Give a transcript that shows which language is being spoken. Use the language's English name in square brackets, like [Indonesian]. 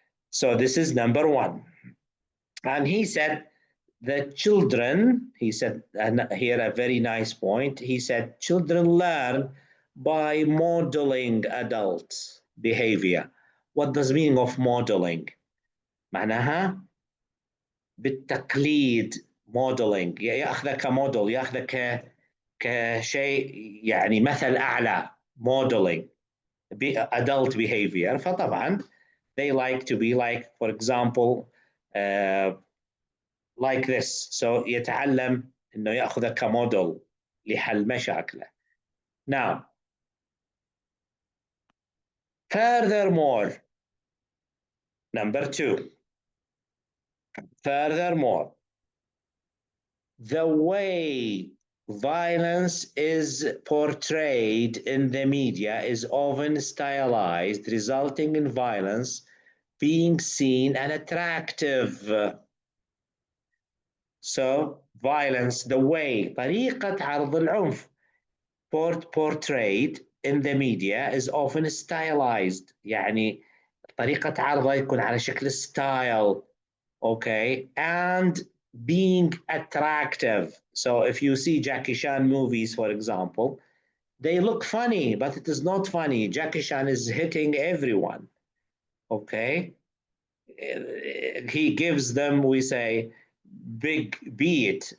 [English] So this is number one. And he said the children, he said, and here a very nice point, he said children learn by modeling adult behavior. What does meaning of modeling? [Arabic] معناها بالتقليد modeling ياخذه كموديل ياخذه كشيء يعني مثل اعلى [English] modeling adult behavior. فطبعا they like to be like, for example, like this. [Arabic] So يتعلم انه ياخذه كموديل لحل مشاكله. [English] Now, furthermore, number two, furthermore, the way violence is portrayed in the media is often stylized, resulting in violence being seen and attractive. So, violence, the way, [Arabic] طريقة عرض العنف [English] portrayed in the media is often stylized. [Arabic] يعني طريقة عرضها يكون على شكل style. [English] Okay, and being attractive. So if you see Jackie Chan movies, for example, they look funny, but it is not funny. Jackie Chan is hitting everyone. Okay, he gives them, we say, big beat.